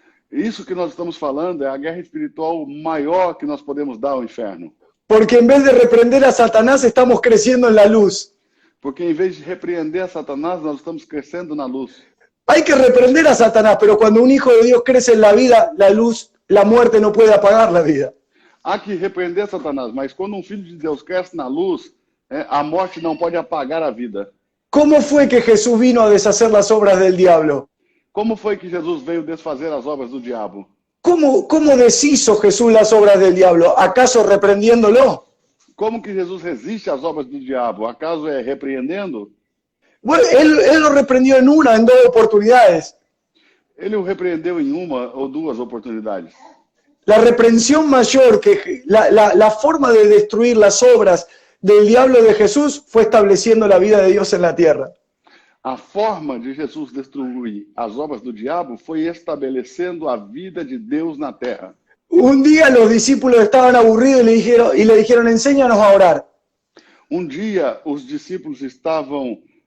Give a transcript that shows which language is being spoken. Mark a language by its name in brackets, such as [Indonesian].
[Portuguese] Isso que nós estamos falando é a guerra espiritual maior que nós podemos dar ao inferno. [Spanish] Porque en vez de reprender a Satanás, estamos creciendo en la luz. [Portuguese] Porque em vez de repreender a Satanás, nós estamos crescendo na luz. [Spanish] Hay que reprender a Satanás, pero cuando un hijo de Dios crece en la vida, la luz, la muerte no puede apagar la vida. [Portuguese] Há que repreender Satanás, mas quando um filho de Deus cresce na luz, a morte não pode apagar a vida. [Spanish] ¿Cómo fue que Jesús vino a deshacer las obras del diablo? [Portuguese] Como foi que Jesus veio desfazer as obras do diabo? [Spanish] ¿Cómo deshizo Jesús las obras del diablo? ¿Acaso reprendiéndolo? [Portuguese] Como que Jesus resiste às obras do diabo? Acaso é repreendendo? [Spanish] Bueno, él lo reprendió en dos oportunidades. [Portuguese] Ele o repreendeu em uma ou duas oportunidades. [Spanish] La reprensión mayor, la forma de destruir las obras del diablo de Jesús fue estableciendo la vida de Dios en la tierra. [Portuguese] A forma de Jesus destruir as obras do diabo foi estabelecendo a vida de Deus na terra. [Spanish] Un día los discípulos estaban aburridos y le dijeron, enséñanos a orar. [Portuguese] Um dia os discípulos estavam